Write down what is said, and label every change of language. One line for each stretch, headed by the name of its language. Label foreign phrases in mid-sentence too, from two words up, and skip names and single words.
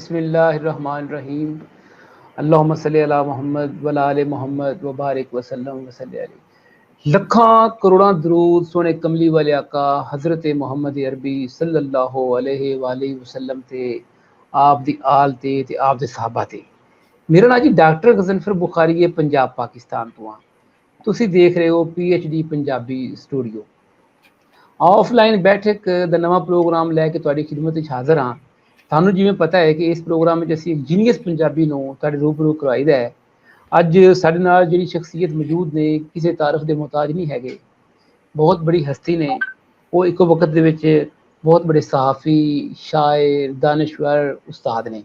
Arabic: بسم الله الرحمن الرحيم۔ اللهم صل على محمد وعلى آل محمد وبارك وسلم وصل عليه.
Punjabi: لکھاں کروڑاں درود سوہنے کملی والے آقا حضرت محمد عربی
Arabic: صلى الله عليه وسلم
Punjabi: تے، آپ دی آل تے آپ دے صحابہ تے. میرا ناں جی ڈاکٹر غضنفر بخاری ہے، پنجاب پاکستان توں ہاں. تسی دیکھ رہے ہو PhD پنجابی سٹوڈیو. آف لائن بیٹھک دا نواں پروگرام لے کے تہاڈی خدمت وچ حاضر ہاں. ਤੁਹਾਨੂੰ ਜਿਵੇਂ ਪਤਾ ਹੈ ਕਿ ਇਸ ਪ੍ਰੋਗਰਾਮ ਵਿੱਚ ਅਸੀਂ ਇੱਕ ਜੀਨੀਅਸ ਪੰਜਾਬੀ ਨੂੰ ਤੁਹਾਡੇ ਰੂਬਰੂ ਕਰਵਾਈਦਾ ਹੈ। ਅੱਜ ਸਾਡੇ ਨਾਲ ਜਿਹੜੀ ਸ਼ਖਸੀਅਤ ਮੌਜੂਦ ਨੇ ਕਿਸੇ ਤਾਰਫ ਦੇ ਮੁਹਤਾਜ ਨਹੀਂ ਹੈਗੇ, ਬਹੁਤ ਬੜੀ ਹਸਤੀ ਨੇ। ਉਹ ਇੱਕੋ ਵਕਤ ਦੇ ਵਿੱਚ ਬਹੁਤ ਬੜੇ ਸਹਾਫੀ, ਸ਼ਾਇਰ, ਦਾਨਿਸ਼ਵਰ, ਉਸਤਾਦ ਨੇ।